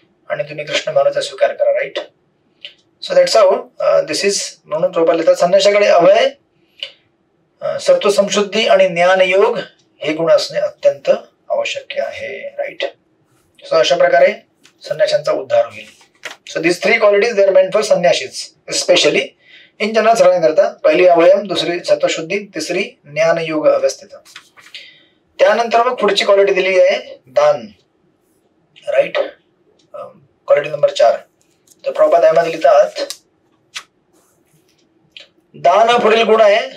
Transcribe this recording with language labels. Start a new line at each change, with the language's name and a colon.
Marathi: आणि तुम्ही कृष्ण भावनेचा स्वीकार करा. Right.
English: So that's how this is.
Marathi: म्हणून प्रभुपाद लिहितात संन्याशाकडे अभय, सत्व संशुद्धी आणि ज्ञान योग हे गुण असणे अत्यंत आवश्यक आहे. राईट. सो अशा प्रकारे संन्याशांचा उद्धार होईल.
English: So this 3 qualities they are meant for sannyasis specially.
Marathi: In general सर्वांनी करता. पहिली अवयम, दुसरी सत्वशुद्धी, तिसरी ज्ञान योग अवस्थित. त्यानंतर मग पुढची क्वालिटी दिली आहे दान. राईट. Quality number 4. तर प्रभुपाद यामध्ये लिहितात दान हा पुढील गुण आहे.